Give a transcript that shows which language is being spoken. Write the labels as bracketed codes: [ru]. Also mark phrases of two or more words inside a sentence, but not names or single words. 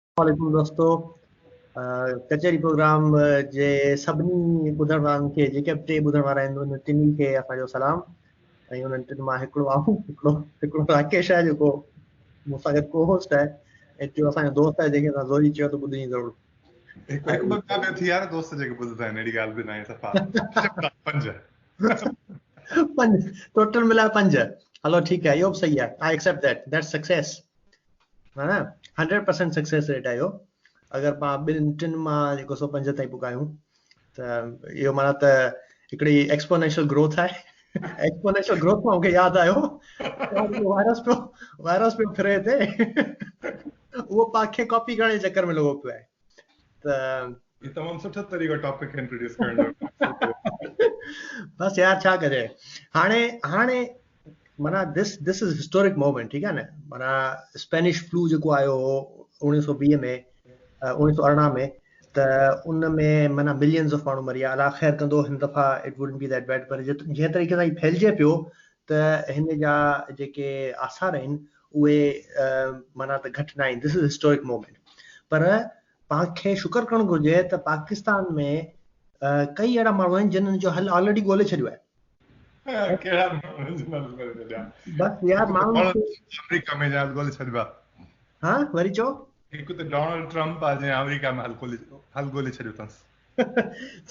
[sd] वालेकुम दोस्तों कचहरी प्रोग्राम जे सभिनी ॿुधण वारनि खे जेके बि टे ॿुधण वारा आहिनि उन टिनी खे असांजो सलाम ऐं उन्हनि टिनि मां हिकिड़ो आऊं हिकिड़ो राकेश आहे जेको मूं सां गॾु को होस्ट आहे ऐं टियों असांजो दोस्त आहे जंहिंखे असां ज़ोरी चयो त ॿुधी ज़रूरु हिकु ॿ ॿिया थी यार दोस्त जेके ॿुधंदा आहिनि अहिड़ी ॻाल्हि बि न आहे सफ़ा पंज पंज टोटल मिलाए पंज हलो ठीकु आहे इहो बि सही आहे [en] I accept that's success [sd] हा न 100% [en] success rate [sd] आहे इहो अगरि पाण ॿिनि टिनि मां जेको सो पंज ताईं पुकायूं त इहो माना त हिकिड़ी [en] exponential growth [sd] आहे [en] exponential growth [sd] मां मूंखे यादि आयो वायरस पियो फिरे हिते उहो पाण खे कॉपी करण जे चकर में लॻो पियो आहे त तमामु सुठो तरीक़ो टॉपिक खे इंट्रोड्यूस करण जो बस यार छा कजे हाणे माना [en] this is historic moment [sd] ठीकु आहे न माना [en] Spanish flu [sd] जेको आयो हो 1920 में 1918 में त उन में माना [en] millions of [sd] माण्हू मरी विया अलाह ख़ैर कंदो हिन दफ़ा [en] it wouldn't be that bad [sd] पर जंहिं तरीक़े सां फैलिजे पियो त हिन जा जेके आसार आहिनि उहे माना त घटि न आहिनि [en] this is historic moment [sd] पर पाण खे शुक्र करणु घुरिजे त पाकिस्तान में कई अहिड़ा माण्हू आहिनि जिन्हनि जो हल ऑलरेडी ॻोल्हे छॾियो आहे बस यार माण्हू अमेरिका में ॻोल्हे छॾियो आहे हा वरी चओ हिकु त डोनाल्ड ट्रम्प आहे जंहिं अमेरिका में हल ॻोल्हे छॾियो अथसि